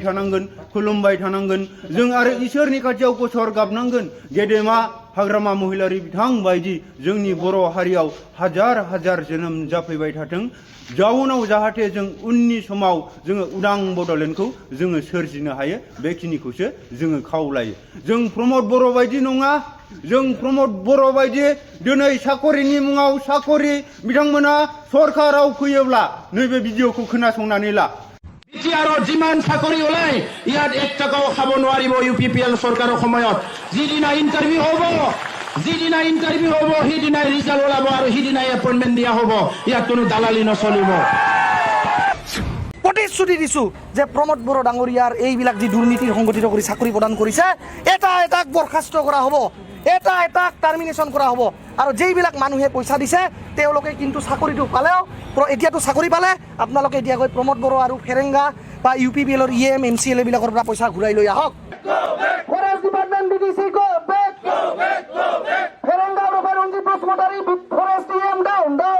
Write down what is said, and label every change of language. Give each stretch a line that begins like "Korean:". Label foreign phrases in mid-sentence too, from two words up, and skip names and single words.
Bodo: थानांगोन खुलुमबाय थानांगोन जों आरो इसोरनि खाथियाव गसर गाबनांगोन गेदेमा हाग्रामा महिलारि बिथां बायदि जोंनि बर' हारियाव हाजार जोनोम जाफैबाय थाथों जाउनाव जाहाथे जों उननि समाव जोङो उदां बड'लेण्डखौ जोङो सोरजिनो हायो बेखिनिखौसो जोङो खावलायो जों प्रमद बर' बायदि नङा जों प्रमद बर' बायदि दिनै साकरिनि मुङाव साकरि बिथांमोना सरकाराव फैयोब्ला नैबे भिडिअखौ खोनासंनानै ला
Assamese: বিটিআৰৰ যিমান চাকৰি ওলাই ইয়াত 1 টকাও খাব নোৱাৰিব ইউপিপিএল চৰকাৰৰ সময়ত যিদিনা ইণ্টাৰভিউ হ'ব সিদিনাই ৰিজাল্ট ওলাব আৰু সিদিনাই এপইণ্টমেণ্ট দিয়া হ'ব ইয়াত কোনো দালালি নচলিব প্ৰতিশ্ৰুতি দিছো যে প্ৰমোদ বড়ো ডাঙৰীয়াৰ এইবিলাক যি দুৰ্নীতিৰ সংগঠিত কৰি চাকৰি প্ৰদান কৰিছে এটাক বৰখাস্ত কৰা হ'ব এটাক টাৰ্মিনেশ্যন কৰা হ'ব আৰু যেইবিলাক মানুহে পইচা দিছে তেওঁলোকে কিন্তু চাকৰিটো পালেও এতিয়াতো চাকৰি পালে আপোনালোকে এতিয়া গৈ প্ৰমোদ বড়ো আৰু ফেৰেংগা বা ইউপিপিএলৰ ইএম এমচিএল এইবিলাকৰ পৰা পইচা ঘূৰাই লৈ আহক
English: forest department BDC go back
Assamese: ফেৰেংগা ৰঞ্জিত বসুমতাৰী
English: forest EM down